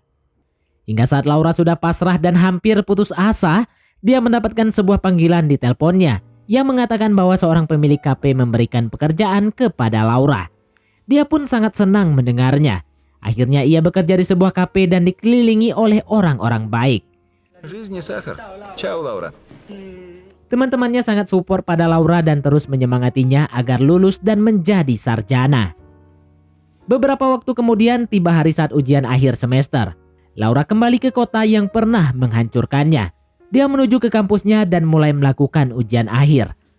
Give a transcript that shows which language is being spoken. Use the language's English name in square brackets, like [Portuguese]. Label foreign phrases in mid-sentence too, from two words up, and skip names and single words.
[Indonesian] Hingga saat Laura sudah pasrah dan hampir putus asa, dia mendapatkan sebuah panggilan di teleponnya yang mengatakan bahwa seorang pemilik kafe memberikan pekerjaan kepada Laura. Dia pun sangat senang mendengarnya. Akhirnya ia bekerja di sebuah kafe dan dikelilingi oleh orang-orang baik. [Russian] Жизнь не сахар. Чао, Лаура. [Indonesian] Teman-temannya sangat support pada Laura dan terus menyemangatinya agar lulus dan menjadi sarjana. Beberapa waktu kemudian tiba hari saat ujian akhir semester. Laura kembali ke kota yang pernah menghancurkannya. Dia menuju ke kampusnya dan mulai melakukan ujian akhir.